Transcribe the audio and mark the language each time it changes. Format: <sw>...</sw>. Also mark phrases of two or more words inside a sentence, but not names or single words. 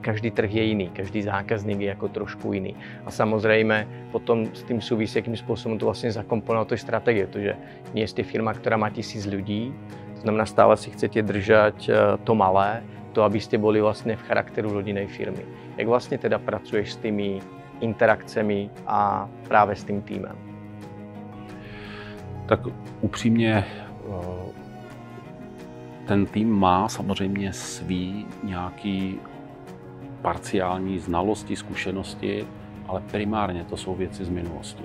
<sk>Každý trh je iný, každý zákazník je ako trošku iný. A samozrejme potom s tým súvisí, akým spôsobom to vlastne zakomponovať do tej stratégie, pretože nie ste firma, ktorá má 1000 ľudí, to znamená stále si chcete držať to malé, to aby ste boli vlastne v charakteru rodinnej firmy.</sk> <cs>Jak vlastne teda pracuješ s tými interakcemi a právě s tím týmem? Tak upřímně, ten tým má samozřejmě svý nějaký parciální znalosti, zkušenosti, ale primárně to jsou věci z minulosti.</cs>